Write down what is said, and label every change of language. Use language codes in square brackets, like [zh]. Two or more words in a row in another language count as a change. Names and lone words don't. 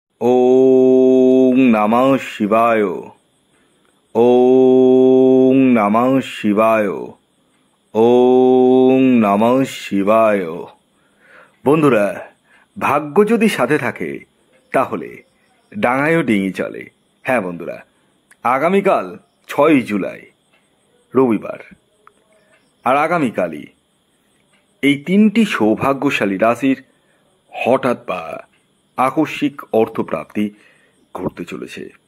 [sa] ওং নমঃ শিবায়। ওং নমঃ শিবায়। ওং নমঃ শিবায়। [bn] বন্ধুরা, ভাগ্য যদি সাথে থাকে তাহলে ডাঙায়ও ডিঙি চলে। হ্যাঁ বন্ধুরা, আগামীকাল 6ই জুলাই রবিবার, আর আগামীকালই এই 3টি সৌভাগ্যশালী রাশির হঠাৎ বা আকস্মিক অর্থপ্রাপ্তি ঘটতে চলেছে।